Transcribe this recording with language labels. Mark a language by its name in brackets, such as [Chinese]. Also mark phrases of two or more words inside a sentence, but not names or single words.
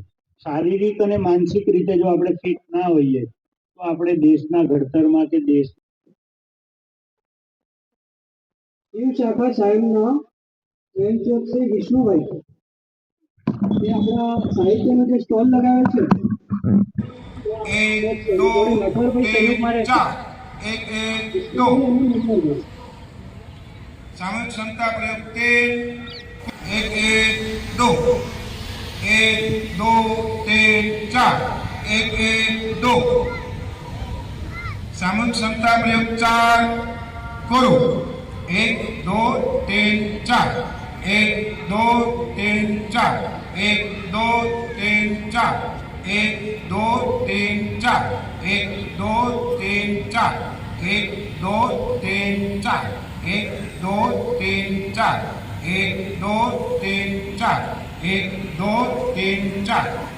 [Gujarati] શારીરિક અને માનસિક રીતે જો આપણે ફિટ ના હોઈએ તો આપણે દેશના ઘડતરમાં કે દેશ શિવ શાખા સાહેબના સ્વયંસેવક શ્રી વિષ્ણુભાઈ એ આપણા સાહિત્યનો જે સ્ટોલ લગાવ્યો છે [Hindi] सामूहिक क्षमता प्रयोग 3 1 1 2 1 2 3 4 1 1 2 सामूहिक क्षमता प्रयोग 4 करो 1 2 3 4 1 2 3 4 1 2 3 4 1 2 3 4 1 2 3 4 1 2 3 4 1 2 3 4 1 2 3 4 1 2 3 4